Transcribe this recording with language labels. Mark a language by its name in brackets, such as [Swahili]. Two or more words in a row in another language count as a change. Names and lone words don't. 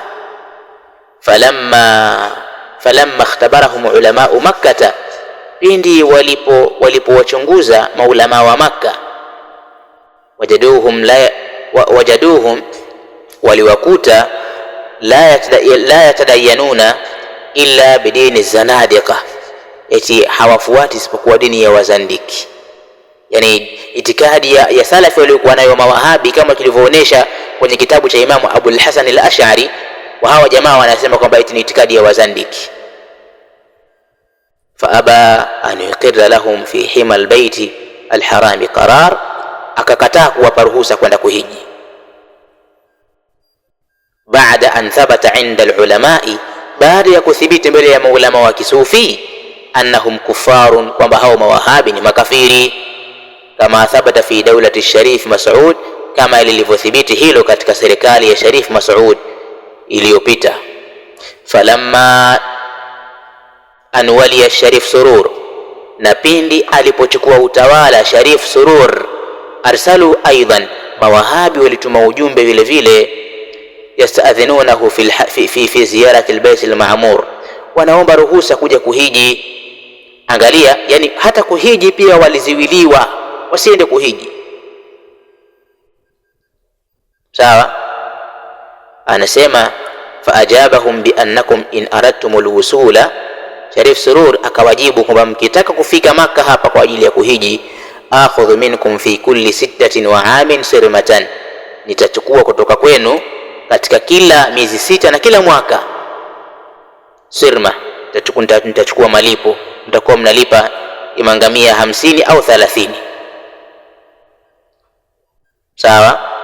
[Arabic] فلما اختبرهم علماء مكة, [Swahili] pindi walipowachunguza maulama wa Makkah, wajaduhum waliwakuta [Arabic] لا يتدينون إلا بدين الزنادقة, [Swahili] eti hawafuati isipokuwa dini ya wazandiki. Yani itikadi ya salafi waliokuwa nayo mawahabi, kama tulivyoonesha kwenye kitabu cha Imamu Abul Hasan al-Ash'ari, wa hawa jamaa wanasema kwamba eti ni itikadi ya wazandiki. [Arabic] فأبى أن يقر لهم في حمى البيت الحرام قرار, akakataa kuwapa ruhusa kwenda kuhiji. بعد أن ثبت عند العلماء, [Swahili] baada ya kuthibiti mbele ya maulama wa kisufi, [Arabic] أنهم كفار, [Swahili] kwamba hao mawahabi ni makafiri, [Arabic] كما ثبت في دولة الشريف مسعود, [Swahili] kama ilivyothibiti hilo katika serikali ya Sharif Mas'ud iliyopita. [Arabic] فلما أن ولي الشريف سرور, [Swahili] na pindi alipochukua utawala Sharif Surur, [Arabic] أرسلوا أيضا, [Swahili] mawahabi walituma ujumbe vile vile, [Arabic] يستأذنونه في زيارة البيت المعمور, [Swahili] wanaomba ruhusa kuja kuhiji. Angalia, yani hata kuhiji pia waliziwiliwa, wasiende kuhiji. Sawa, anasema [Arabic] فأجابهم بأنكم إن أردتم الوصول, [Swahili] Sharif Surur akawajibu kwamba mkitaka kufika Maka hapa kwa ajili ya kuhiji, [Arabic] آخذ منكم في كل 6 عام صرمة, [Swahili] nitachukua kutoka kwenu katika kila miezi 6 na kila mwaka sirma, nitachukua malipo, mtakuwa mnalipa imangamia 50 au 30. Sawa.